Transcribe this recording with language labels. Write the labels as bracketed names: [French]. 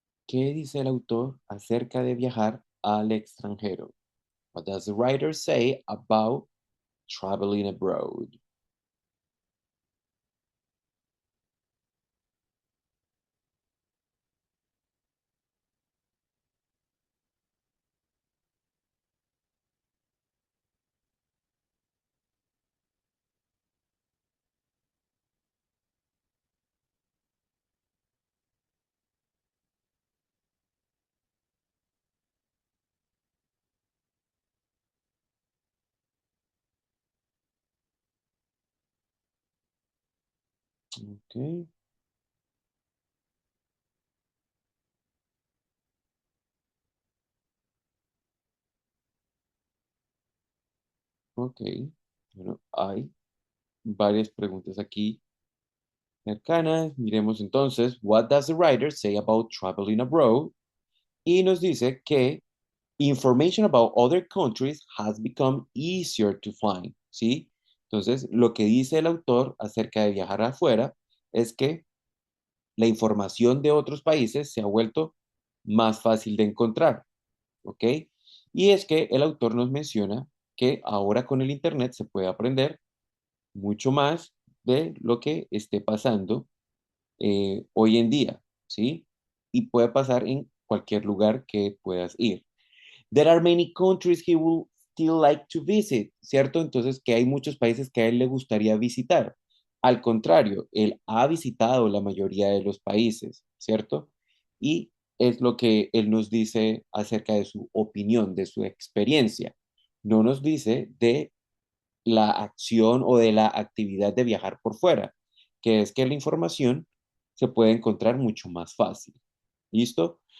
[Spanish] ¿Qué dice el autor acerca de viajar al extranjero? [English] What does the writer say about traveling abroad? Ok, ok. [Spanish] Bueno, hay varias preguntas aquí cercanas. Miremos entonces, [English] what does the writer say about traveling abroad? [Spanish] Y nos dice que [English] information about other countries has become easier to find, ¿sí? [Spanish] Entonces, lo que dice el autor acerca de viajar afuera es que la información de otros países se ha vuelto más fácil de encontrar, ¿ok? Y es que el autor nos menciona que ahora con el Internet se puede aprender mucho más de lo que esté pasando hoy en día, ¿sí? Y puede pasar en cualquier lugar que puedas ir. [English] There are many countries he would still like to visit, ¿cierto? [Spanish] Entonces, que hay muchos países que a él le gustaría visitar. Al contrario, él ha visitado la mayoría de los países, ¿cierto? Y es lo que él nos dice acerca de su opinión, de su experiencia. No nos dice de la acción o de la actividad de viajar por fuera, que es que la información se puede encontrar mucho más fácil. ¿Listo?